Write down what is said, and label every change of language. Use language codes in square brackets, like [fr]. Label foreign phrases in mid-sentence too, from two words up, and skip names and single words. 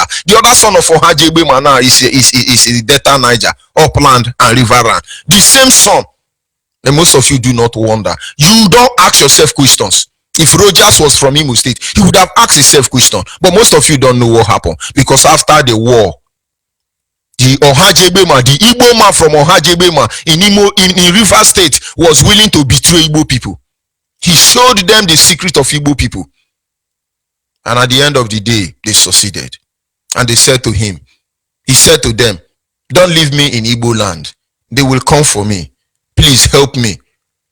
[en] The other son of Ohaji Egbema now is a Delta Niger, Upland and Riverland. The same son. And most of you do not wonder. You don't ask yourself questions. If Rogers was from Imo State, he would have asked himself question. But most of you don't know what happened. Because after the war, the Ohaji Egbema, the Igbo man from Ohaji Egbema in River State was willing to betray Igbo people. He showed them the secret of Igbo people. And at the end of the day, they succeeded. And they said to him, he said to them, don't leave me in Igbo land. They will come for me. Please help me.